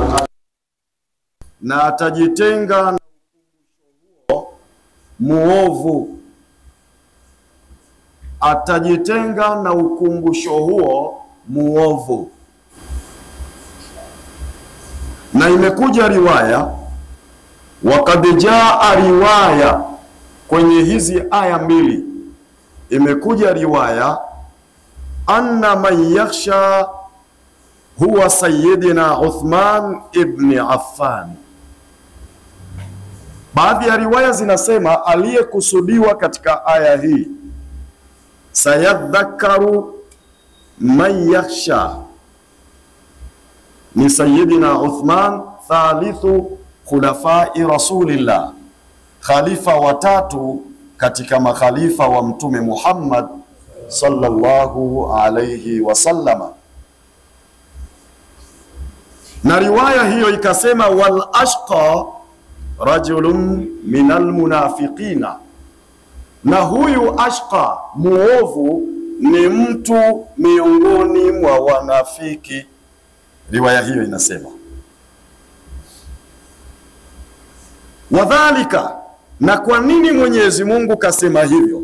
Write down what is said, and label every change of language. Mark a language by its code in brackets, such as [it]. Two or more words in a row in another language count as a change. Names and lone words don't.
[sw] na atajitenga na ukumbusho huo muovu, atajitenga na ukumbusho huo muovu. Na imekuja riwaya, [ar] وقد جاء رواية, [sw] kwenye hizi aya mbili imekuja riwaya, [ar] أن من يخشى هو سيدنا عثمان بن عفان. [sw] Baadhi ya riwaya zinasema aliyekusudiwa katika aya hii, [ar] سيذكر من يخشى, [sw] ni sayyidina Uthman, [ar] ثالث خلفاء رسول الله, [sw] khalifa watatu katika makhalifa wa Mtume Muhammad [ar] صلى الله عليه وسلم. [sw] Na riwaya hiyo ikasema, [ar] والأشقى رجل من المنافقين, [sw] na huyu ashqa, muovu, ni mtu miongoni mwa wanafiki. Riwaya hiyo inasema wadhalika. Na kwa nini Mwenyezi Mungu kasema hivyo?